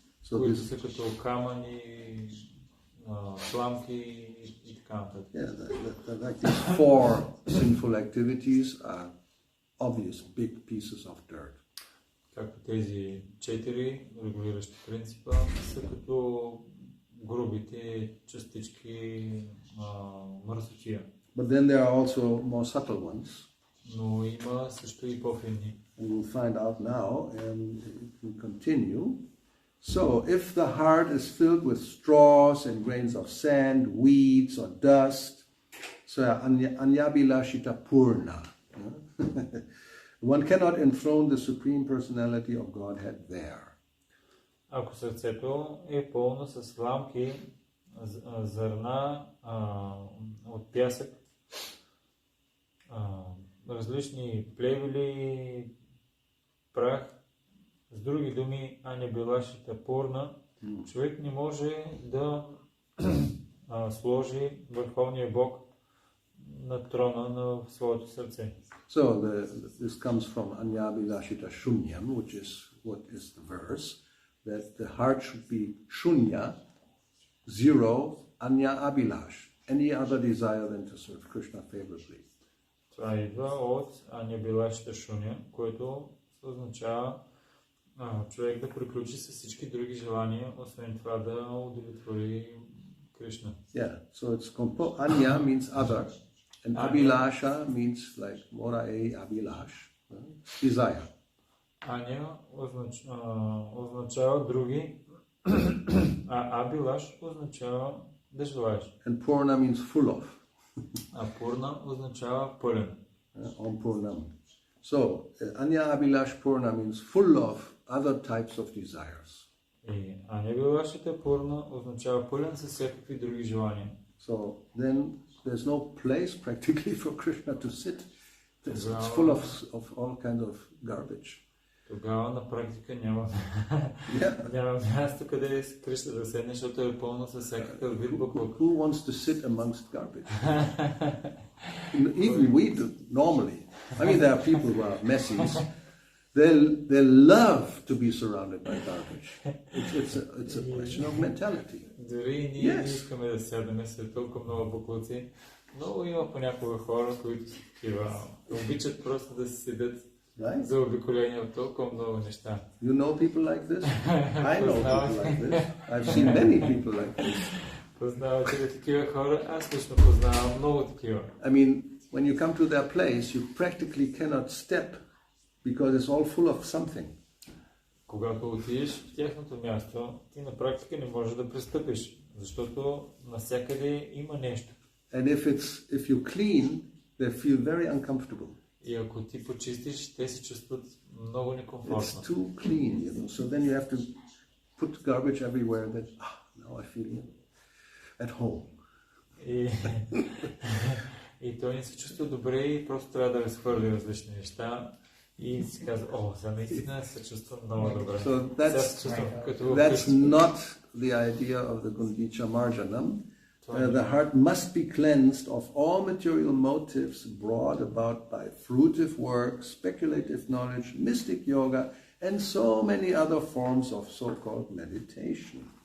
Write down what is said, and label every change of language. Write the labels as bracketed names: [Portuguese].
[Bulgarian] Които са като камъни, сламки и така нататък. [English] Like these four sinful activities are obvious big pieces of dirt. [Bulgarian] Както тези 4 регулиращи принципа са като грубите частички мърсотия. [English] But then there are also more subtle ones. [Bulgarian] Но има също и по-финни. [English] And we'll find out now, and we continue. So, if the heart is filled with straws and grains of sand, weeds or dust, so anyabilashita purna. One cannot enthrone the Supreme Personality of Godhead there. [Bulgarian] Ако сърцето е пълно с сламки, зърна от пясък, различни плевели, прах, с други думи, анябилашита пурна, човек не може да сложи Върховния Бог на трона на своето сърце. [English] So this comes from anyabilashita shunyam, which is what is the verse, that the heart should be shunya, zero, anya abilash, any other desire than to serve Krishna favorably. [Bulgarian] Това идва от анябилашита шуня, което означава човек да приключи с всички други желания, освен това да удовлетвори Кришна. [English] Yeah, so it's anya means other, and abhilasha means like morae abhilash, desire. [Bulgarian] Аня означава други, а абилаш означава да желаеш. [English] And Purna means full of. [Bulgarian] А Пурна означава пълен. [Sanskrit] Om Purnam. [English] So, Anya Abhilash Purna means full of other types of desires. [Bulgarian] И Аня Билашата Пурна означава пълен с всякакви други желания. [English] So then there's no place practically for Krishna to sit. It's full of all kinds of garbage. [Bulgarian] Тогава на практика няма място къде Кришна да седне, защото е пълно с всякакъв вид буклук. [English] Who wants to sit amongst garbage? Even we do, normally. I mean, there are people who are messies. They love to be surrounded by garbage. It's a question of mentality. [Bulgarian] Дори ние не искаме да сядаме след толкова много буклуци. Много има понякога хора, които са такива. Обичат просто да си седят за обиколение от толкова много неща. [English] You know people like this? I know people like this. I've seen many people like this. [Bulgarian] Познавате ли такива хора? Аз лично познавам много такива. [English] I mean, when you come to their place, you practically cannot step because it's all full of something. [Bulgarian] Когато отидеш в тяхното място, ти на практика не можеш да пристъпиш, защото навсякъде има нещо. [English] And if you clean, they feel very uncomfortable. [Bulgarian] И ако ти почистиш, те се чувстват много некомфортно. [English] It's too clean, you know. So then you have to put garbage everywhere. That now I feel at home. [Bulgarian] И той не се чувства добре и просто трябва да разхвърли различни неща. И си казва, за наистина се чувства много добре. [English] So that's not the idea of the Gundicha Marjanam. The heart must be cleansed of all material motives brought about by fruitive work, speculative knowledge, mystic yoga, and so many other forms of so-called meditation.